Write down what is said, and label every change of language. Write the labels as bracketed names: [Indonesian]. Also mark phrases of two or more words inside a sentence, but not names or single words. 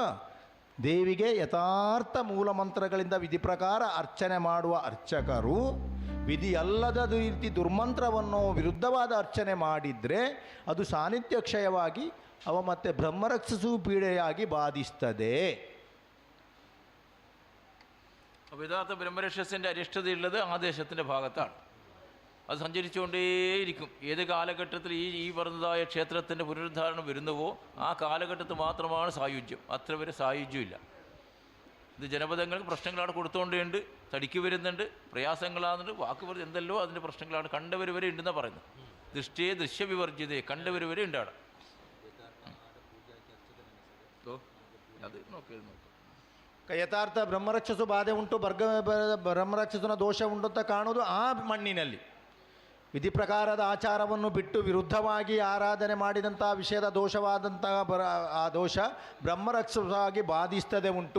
[Kannada] ದೇವಿಗೆ ಯಥಾರ್ಥ ಮೂಲ ಮಂತ್ರಗಳಿಂದ ವಿಧಿ ಪ್ರಕಾರ ಅರ್ಚನೆ ಮಾಡುವ ಅರ್ಚಕರು ವಿಧಿಯಲ್ಲದ ರೀತಿ ದುರ್ಮಂತ್ರವನ್ನು ವಿರುದ್ಧವಾದ ಅರ್ಚನೆ ಮಾಡಿದರೆ ಅದು ಸಾನ್ನಿಧ್ಯ ಕ್ಷಯವಾಗಿ ಅವ ಮತ್ತೆ ಬ್ರಹ್ಮರಕ್ಷಸು ಪೀಡೆಯಾಗಿ ಬಾಧಿಸ್ತದೆ. [Malayalam] അപ്പോൾ യഥാർത്ഥ ബ്രഹ്മരക്ഷസിൻ്റെ അരിഷ്ടതയുള്ളത് ആദേശത്തിൻ്റെ ഭാഗത്താണ്. അത് സഞ്ചരിച്ചുകൊണ്ടേയിരിക്കും. ഏത് കാലഘട്ടത്തിൽ ഈ പറഞ്ഞതായ ക്ഷേത്രത്തിൻ്റെ പുനരുദ്ധാരണം വരുന്നുവോ ആ കാലഘട്ടത്തിൽ മാത്രമാണ് സായുജ്യം. അത്ര വരെ സായുജ്യമില്ല. ഇത് ജനപദങ്ങൾക്ക് പ്രശ്നങ്ങളാണ് കൊടുത്തുകൊണ്ടേണ്ട്, തടിക്ക് വരുന്നുണ്ട്, പ്രയാസങ്ങളാകുന്നുണ്ട്, വാക്ക് പറഞ്ഞ് എന്തല്ലോ അതിൻ്റെ പ്രശ്നങ്ങളാണ്. കണ്ടവർ വരെ ഉണ്ടെന്നാണ് പറയുന്നത്. ദൃഷ്ടിയെ ദൃശ്യവിവർജിതയെ കണ്ടവർ വരെ ഉണ്ട് അവിടെ. അത് നോക്കിയിരുന്നു. [Kannada] ಯಥಾರ್ಥ ಬ್ರಹ್ಮರಕ್ಷಸು ಬಾಧೆ ಉಂಟು, ಬ್ರಹ್ಮರಕ್ಷಸನ ದೋಷ ಉಂಟು ಅಂತ ಕಾಣುವುದು ಆ ಮಣ್ಣಿನಲ್ಲಿ. ವಿಧಿ ಪ್ರಕಾರದ ಆಚಾರವನ್ನು ಬಿಟ್ಟು ವಿರುದ್ಧವಾಗಿ ಆರಾಧನೆ ಮಾಡಿದಂತಹ ವಿಷಯದ ದೋಷವಾದಂತಹ ಆ ದೋಷ ಬ್ರಹ್ಮರಕ್ಷಸಾಗಿ ಬಾಧಿಸ್ತದೆ ಉಂಟು.